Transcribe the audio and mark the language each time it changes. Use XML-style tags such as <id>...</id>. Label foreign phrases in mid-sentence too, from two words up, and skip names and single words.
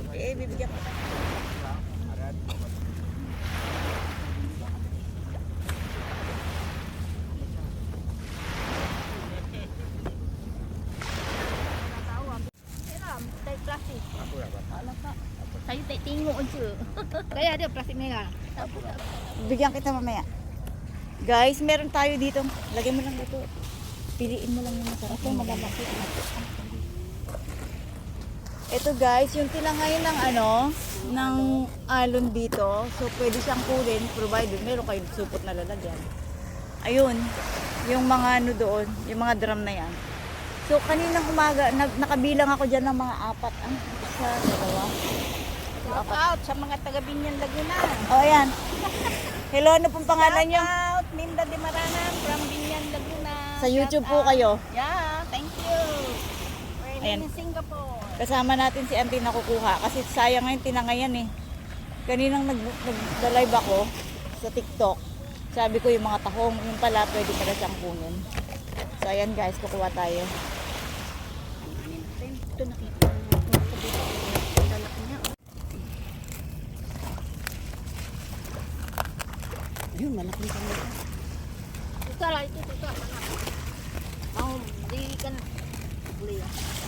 <tl>Eh, bibigyan ko. Plastik. Alam ka.</tl> <ms>Saya tak tengok je. Kaya ada plastik merah.</ms> <tl>Bigyan kita mamaya. Guys, meron tayo dito. Lagay mo lang dito. Piliin mo lang yung masarap. Ito, malalaki. Ito guys, yung tinangay ng ng alon dito. So, pwede siyang kunin, provided meron kayong supot na lalagyan. Ayun, yung mga doon, yung mga drum na yan. So, kaninang umaga, nakabilang ako dyan ng mga 4. Isa, 2.</tl> <en>Shout out</en> <tl>sa mga taga Binyan Laguna. O, ayan. Hello, ano pong pangalan nyo?</tl> <en>Shout out,</en> <tl>Minda de Maranan from Binyan Laguna. Sa YouTube</tl> <en>Shout</en> <tl>po</tl> <en>out.</en> <tl>kayo.</tl> <en>Yeah, thank you. We're</en> <tl>Ayan.</tl> <en>in Singapore.</en> <tl>Kasama natin si Auntie na kukuha. Kasi sayang ngayon, tinangayan eh. Kaninang nag-live ako sa TikTok. Sabi ko yung mga tahong, yung pala, pwede pala siyang kunin. So, ayan guys, kukuha tayo. Ito nakita. Lalaki niya. Ayun, malaking kami. Ito lah, ito.</tl> <ms>Mau, di kan beli ya.</ms>